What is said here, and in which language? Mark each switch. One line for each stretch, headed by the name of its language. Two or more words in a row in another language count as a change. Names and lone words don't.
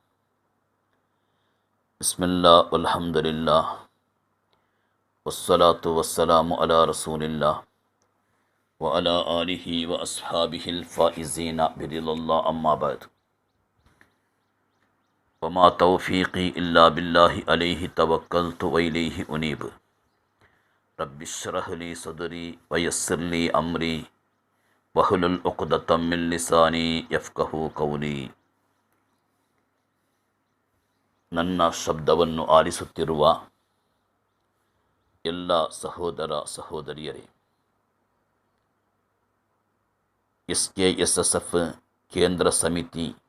Arabic: بسم الله والحمد لله والصلاة والسلام على رسول الله وعلى آله وأصحابه الفائزين برضا الله، أما بعد. وما توفيقي إلا بالله عليه توكلت وإليه أنيب. رب اشرح لي صدري ويسر لي أمري واحلل عقدة من لساني يفقهوا قولي.
Kannada: ನನ್ನ ಶಬ್ದವನ್ನು ಆಲಿಸುತ್ತಿರುವ ಎಲ್ಲ ಸಹೋದರ ಸಹೋದರಿಯರೇ, SKSSF ಕೇಂದ್ರ ಸಮಿತಿ